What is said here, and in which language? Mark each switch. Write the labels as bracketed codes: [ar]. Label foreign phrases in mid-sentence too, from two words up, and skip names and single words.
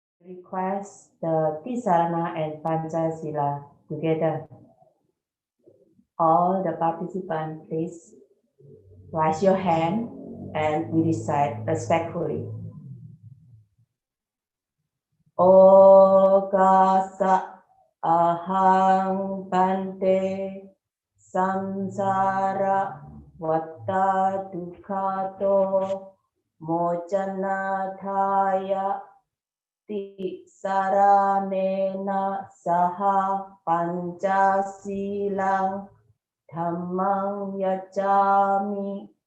[en] request the Tisarana and Panchasila together. All the participants, please raise your hand and we recite respectfully. [pi] Okasa ahang bante samsara vatta dukhato mocanathaya ti saranena saha pancasilang dhammang yajami